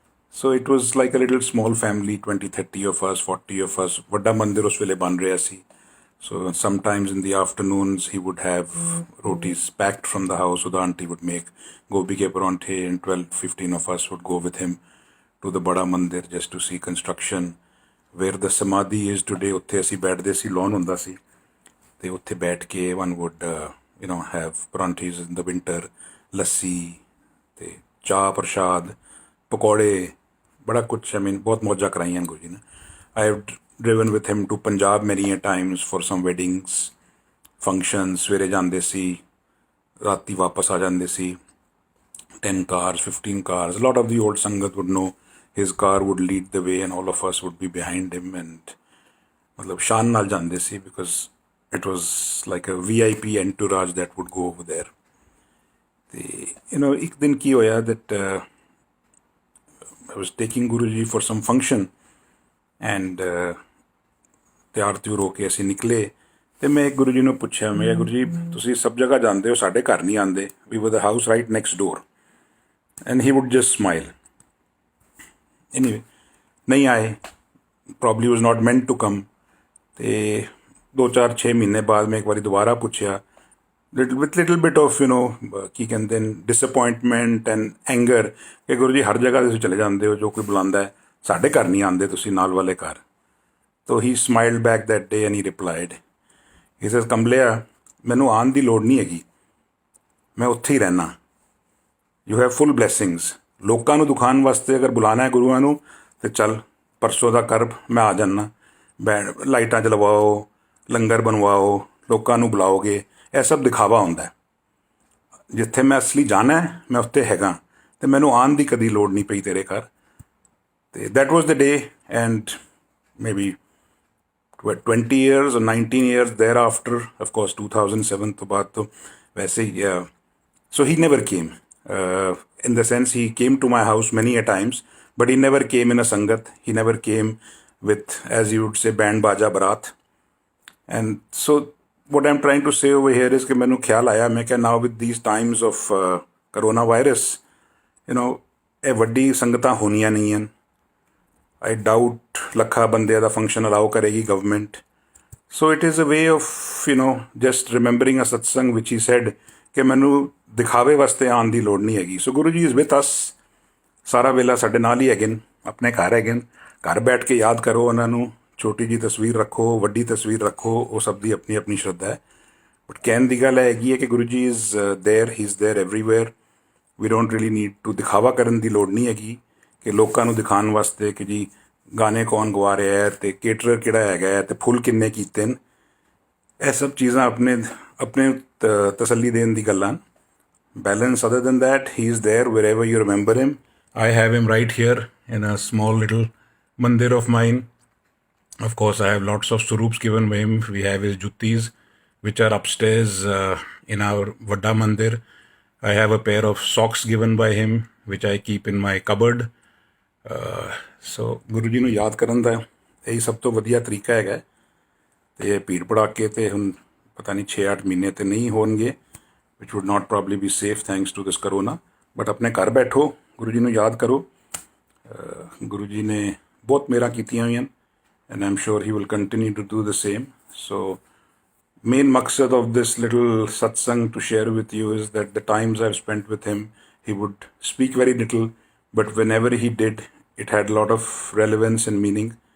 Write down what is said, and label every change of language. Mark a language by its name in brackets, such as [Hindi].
[English] So it was like a little small family, 20-30 of us, 40 of us. [Punjabi] ਵੱਡਾ ਮੰਦਿਰ ਉਸ ਵੇਲੇ ਬਣ ਰਿਹਾ ਸੀ. [English] So sometimes in the afternoons he would have rotis packed from the house. So the auntie would make gobi ke paranthe, and 12-15 of us would go with him to the Bada Mandir just to see construction. Where the Samadhi is today, [Punjabi] ਉੱਥੇ ਅਸੀਂ ਬੈਠਦੇ ਸੀ, lawn ਹੁੰਦਾ ਸੀ, ਤੇ ਉੱਥੇ ਬੈਠ ਕੇ [English] one would have paranthis in the winter, [Punjabi] ਲੱਸੀ ਤੇ ਚਾਹ ਪ੍ਰਸ਼ਾਦ, ਪਕੌੜੇ, ਬੜਾ ਕੁਛ. ਬਹੁਤ ਮੌਜਾਂ ਕਰਾਈਆਂ ਗੁਰੂ ਜੀ ਨੇ. [English] I have driven with him to Punjab many a times for some weddings, functions. [Punjabi] ਸਵੇਰੇ ਜਾਂਦੇ ਸੀ, ਰਾਤੀ ਵਾਪਸ ਆ ਜਾਂਦੇ ਸੀ. [English] 10 cars, 15 cars. A lot of the old Sangat would know. His car would lead the way, and all of us would be behind him. And [Punjabi] shan naal jande si, [English] because it was like a VIP entourage that would go over there. [Punjabi] Ek din ki hoya [English] that I was taking Guruji for some function, and [Punjabi] ਤਿਆਰ ਤਿਉਰ ਹੋ ਕੇ ਅਸੀਂ ਨਿਕਲੇ. ਤੇ ਮੈਂ ਗੁਰੂ ਜੀ ਨੂੰ ਪੁੱਛਿਆ, ਮੈਂ ਗੁਰੂ ਜੀ ਤੁਸੀਂ ਸਭ ਜਗ੍ਹਾ ਜਾਂਦੇ ਹੋ, ਸਾਡੇ ਘਰ ਨਹੀਂ ਆਉਂਦੇ. [English] We were the house right next door. And he would just smile. Anyway, [Hindi] नहीं आए. [English] Probably was not meant to come. [Punjabi] ਤੇ 2-4-6 ਮਹੀਨੇ ਬਾਅਦ ਮੈਂ ਇੱਕ ਵਾਰੀ ਦੁਬਾਰਾ ਪੁੱਛਿਆ, [English] with little bit of [Punjabi] ਕੀ ਕਹਿੰਦੇ ਨੇ, [English] disappointment and anger, [Punjabi] ਕਿ ਗੁਰੂ ਜੀ ਹਰ ਜਗ੍ਹਾ ਤੁਸੀਂ ਚਲੇ ਜਾਂਦੇ ਹੋ, ਜੋ ਕੋਈ ਬੁਲਾਉਂਦਾ ਹੈ, ਸਾਡੇ ਘਰ ਨਹੀਂ ਆਉਂਦੇ ਤੁਸੀਂ, ਨਾਲ ਵਾਲੇ ਘਰ. [English] So he smiled back that day and he replied, he says, [Punjabi] ਕਮਲਿਆ, ਮੈਨੂੰ ਆਉਣ ਦੀ ਲੋੜ ਨਹੀਂ ਹੈਗੀ, ਮੈਂ ਉੱਥੇ ਹੀ ਰਹਿਣਾ. [English] You have full blessings. [Punjabi] ਲੋਕਾਂ ਨੂੰ ਦਿਖਾਉਣ ਵਾਸਤੇ ਅਗਰ ਬੁਲਾਣਾ ਹੈ ਗੁਰੂਆਂ ਨੂੰ, ਤੇ ਚੱਲ ਪਰਸੋਂ ਦਾ ਕਰ, ਮੈਂ ਆ ਜਾਣਾ. ਲਾਈਟਾਂ ਜਲਵਾਓ, ਲੰਗਰ ਬਣਵਾਓ, ਲੋਕਾਂ ਨੂੰ ਬੁਲਾਓਗੇ, ਇਹ ਸਭ ਦਿਖਾਵਾ ਹੁੰਦਾ. ਜਿੱਥੇ ਮੈਂ ਅਸਲੀ ਜਾਣਾ ਹੈ, ਮੈਂ ਉੱਥੇ ਹੈਗਾ, ਤੇ ਮੈਨੂੰ ਆਉਣ ਦੀ ਕਦੀ ਲੋੜ ਨਹੀਂ ਪਈ ਤੇਰੇ ਘਰ. [English] ਤੇ that was the day. And maybe 20 years or 19 years thereafter, of course 2007 [Punjabi] ਤੋਂ ਬਾਅਦ ਤੋਂ ਵੈਸੇ ਹੀ. [English] So he never came. In the sense, he came to my house many a times, but he never came in a sangat. He never came with, as you would say, band baja barat. And so what I'm trying to say over here is [Hindi] कि मैंने ख्याल आया मैं क्या [English] now with these times of coronavirus, you know, [Punjabi] ਇਹ ਵੱਡੀ ਸੰਗਤਾਂ ਹੋਣੀਆਂ ਨਹੀਂ ਹਨ। [English] I doubt [Punjabi] ਲੱਖਾਂ ਬੰਦਿਆਂ ਦਾ ਫੰਕਸ਼ਨ ਅਲਾਉ ਕਰੇਗੀ government. [English] So it is a way of, just remembering a satsang which he said [Punjabi] ਕਿ ਮੈਨੂੰ ਦਿਖਾਵੇ ਵਾਸਤੇ ਆਉਣ ਦੀ ਲੋੜ ਨਹੀਂ ਹੈਗੀ। ਸੋ Guru ji [English] is with us, [Punjabi] ਸਾਰਾ ਵੇਲਾ ਸਾਡੇ ਨਾਲ ਹੀ ਹੈਗੇ ਨੇ, ਆਪਣੇ ਘਰ ਹੈਗੇ ਨੇ। ਘਰ ਬੈਠ ਕੇ ਯਾਦ ਕਰੋ ਉਹਨਾਂ ਨੂੰ, ਛੋਟੀ ਜੀ ਤਸਵੀਰ ਰੱਖੋ, ਵੱਡੀ ਤਸਵੀਰ ਰੱਖੋ, ਉਹ ਸਭ ਦੀ ਆਪਣੀ ਆਪਣੀ ਸ਼ਰਧਾ ਹੈ। ਬਟ ਕਹਿਣ ਦੀ ਗੱਲ ਹੈਗੀ ਹੈ ਕਿ Guru ji [English] Is there, he is there everywhere. We don't really need to [Punjabi] ਦਿਖਾਵਾ ਕਰਨ ਦੀ ਲੋੜ ਨਹੀਂ ਹੈਗੀ ਕਿ ਲੋਕਾਂ ਨੂੰ ਦਿਖਾਉਣ ਵਾਸਤੇ ਕਿ ਜੀ ਗਾਣੇ ਕੌਣ ਗਵਾ ਰਿਹਾ ਹੈ ਅਤੇ ਕੇਟਰਰ ਕਿਹੜਾ ਹੈਗਾ ਹੈ ਅਤੇ ਫੁੱਲ ਕਿੰਨੇ ਕੀਤੇ ਨੇ। ਇਹ ਸਭ ਚੀਜ਼ਾਂ ਆਪਣੇ ਤਸੱਲੀ ਦੇਣ ਦੀ ਗੱਲਾਂ। [English] Balance other than that, he is there wherever you remember him. I have him right here in a small little mandir of mine. Of course, I have lots of swarups given by him. We have his juttis, which are upstairs in our Vadda mandir. I have a pair of socks given by him, which I keep in my cupboard. [Punjabi] So, Guruji ਨੂੰ ਯਾਦ ਕਰਨ ਦਾ ਇਹੀ ਸਭ ਤੋਂ ਵਧੀਆ ਤਰੀਕਾ ਹੈਗਾ। ਤੇ ਭੀੜ ਭੜਾਕੇ ਤੇ ਹੁਣ ਪਤਾ ਨਹੀਂ 6-8 ਮਹੀਨੇ ਤੇ ਨਹੀਂ ਹੋਣਗੇ, [English] which would not probably be safe thanks to this corona. [Punjabi] But ਆਪਣੇ ਘਰ ਬੈਠੋ, ਗੁਰੂ ਜੀ ਨੂੰ ਯਾਦ ਕਰੋ। ਗੁਰੂ ਜੀ ਨੇ ਬਹੁਤ ਮੇਰਾ ਕੀਤੀਆਂ ਹੋਈਆਂ [English] and I'm sure he will continue to do the same. So main maqsad of this little satsang to share with you is that the times I've spent with him, he would speak very little, but whenever he did, it had a lot of relevance and meaning.